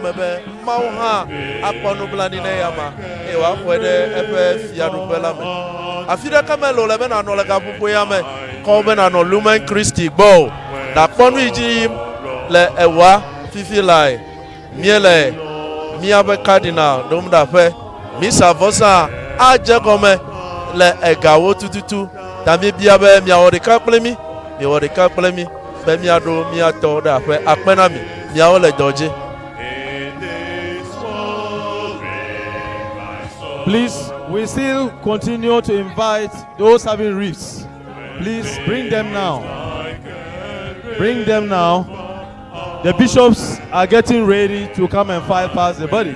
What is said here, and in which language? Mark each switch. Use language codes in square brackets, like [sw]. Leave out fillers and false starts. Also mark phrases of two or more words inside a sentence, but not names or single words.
[ee] me be Mawu hã akpɔ nublanui na eya ma wòaxɔe ɖe eƒe fiaɖuƒe la me afi ɖeke mele le be nanɔ le gaƒoƒo ya me kɔ be nanɔ Lumen Christi gbɔ o nakpɔ nu yi dzi yim le ewa fifi lae mie le M.Afr Cardinal ɖom ɖe aƒe misa vɔsa adze gɔme le egawo tututu ta míebia be miawɔ ɖeka kple mi miawɔ ɖeka kple mi be miaɖo miatɔ ɖe aƒe akpe na mi miawo le dɔ dzi. [en] Please, we still continue to invite those having rifts. Please bring them now. Bring them now. The bishops are getting ready to come and file past the body.